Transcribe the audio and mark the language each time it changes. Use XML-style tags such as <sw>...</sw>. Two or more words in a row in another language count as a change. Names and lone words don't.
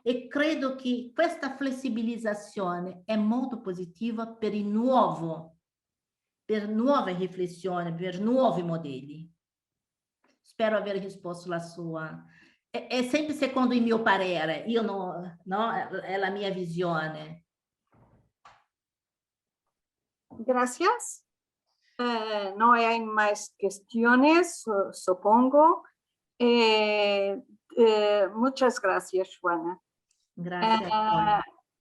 <it>E credo che questa flessibilizzazione è molto positiva per il nuovo, per nuove riflessioni, per nuovi modelli. Spero aver risposto la sua. È sempre secondo il mio parere, io no, è la mia visione.</it> <es>Gracias. No hay más cuestiones, supongo. Muchas gracias, Juana. Gracias.</es>